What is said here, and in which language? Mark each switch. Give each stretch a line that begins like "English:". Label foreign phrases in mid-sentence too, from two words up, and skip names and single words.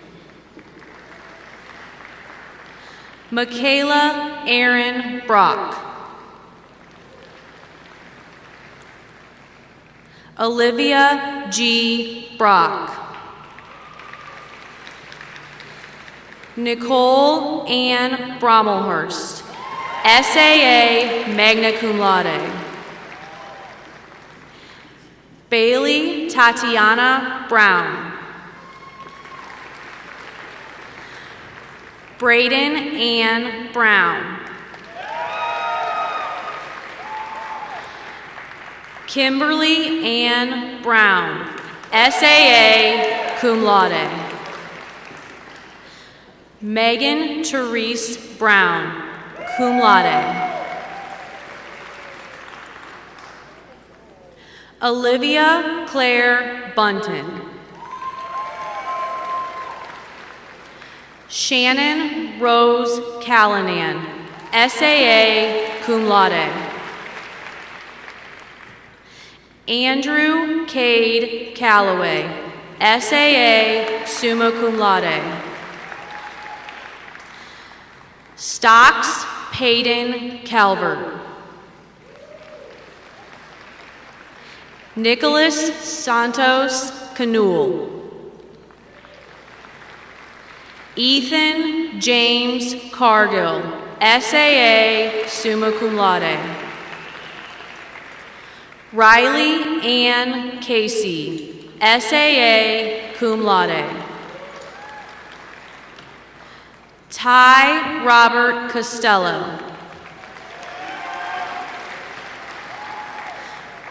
English: Michaela Aaron Brock. Olivia G. Brock. Nicole Ann Brommelhurst, SAA
Latin: magna cum laude.
English: Bailey Tatiana Brown. Braden Ann Brown. Kimberly Ann Brown,
Latin: SAA cum laude.
English: Megan Therese Brown,
Latin: cum laude.
English: Olivia Claire Bunton. Shannon Rose Callanan,
Latin: SAA cum laude.
English: Andrew Cade Calloway, SAA
Latin: summa cum laude.
English: Stocks Payton Calvert. Nicholas Santos Canul. Ethan James Cargill, SAA
Latin: summa cum laude.
English: Riley Ann Casey,
Latin: SAA cum laude.
English: Ty Robert Costello.